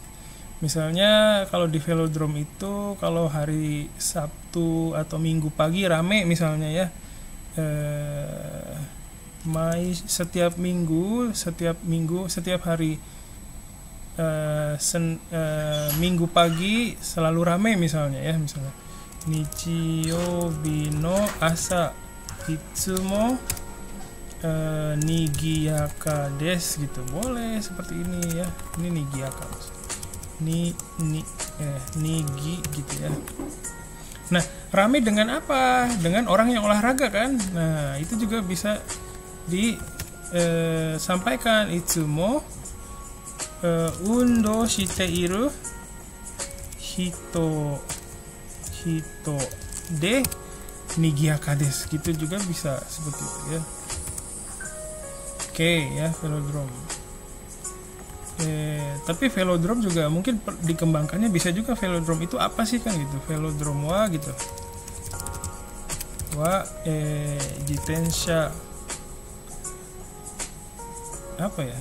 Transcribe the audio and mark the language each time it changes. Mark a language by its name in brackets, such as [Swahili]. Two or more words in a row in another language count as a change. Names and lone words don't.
[Indonesian] Misalnya kalau di velodrome itu kalau hari Sabtu atau Minggu pagi rame misalnya ya, setiap hari Minggu pagi selalu rame misalnya ya, misalnya [Japanese] 日曜日の朝いつも賑やかです [Indonesian] gitu, boleh seperti ini ya. Ini nigiyaka, nigi gitu ya. Nah, rame dengan apa? Dengan orang yang olahraga kan. Nah, itu juga bisa disampaikan. [Japanese] いつも運動している人で賑やかです [Indonesian] gitu juga bisa seperti itu ya. Oke ya, velodrome. Tapi velodrome juga mungkin dikembangkannya bisa juga. Velodrome itu apa sih kan gitu? Velodrome wa gitu. Wa jitensha apa ya?